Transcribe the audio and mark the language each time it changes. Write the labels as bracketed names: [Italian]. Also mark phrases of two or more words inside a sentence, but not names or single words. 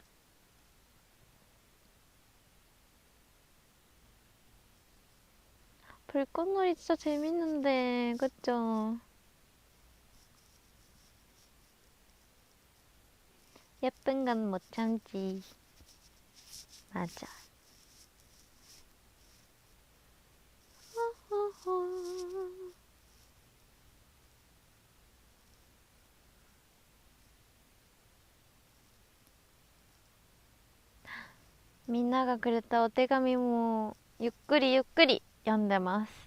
[Korean] 불꽃놀이 진짜 재밌는데, 그쵸? 예쁜 건 못 참지. 맞아. [Japanese] みんながくれたお手紙もゆっくりゆっくり読んでます。